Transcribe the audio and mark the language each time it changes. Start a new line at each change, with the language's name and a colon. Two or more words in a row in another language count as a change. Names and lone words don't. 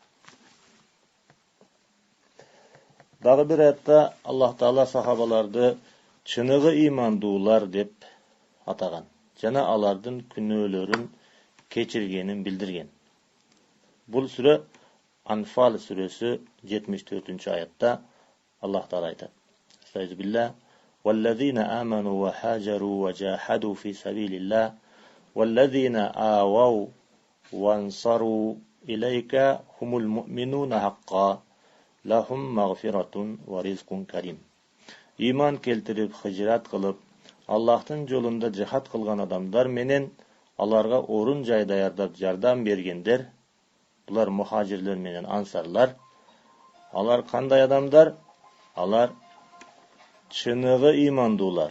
Kyrgyz: Дагы бир аятта Аллах Таала сахабаларды чыныгы имандуулар деп атаган жана алардын күнөөлөрүн кечиргенин билдирген. Бул сүрө Анфал сүрөсү 74-аятта Аллах Таала айтат:
Arabic: "فبالله والذين آمنوا وهاجروا وجاهدوا في سبيل الله والذين آووا ونصروا أولئك هم المؤمنون حقا لهم مغفرة ورزق كريم."
Kyrgyz: Иман келтирип, хижрат кылып, Аллахтын жолунда жихад кылган адамдар менен аларга орун жай даярдап жардам бергендер, булар мухажирлер менен ансарлар. Алар кандай адамдар? Алар чыныгы имандуулар.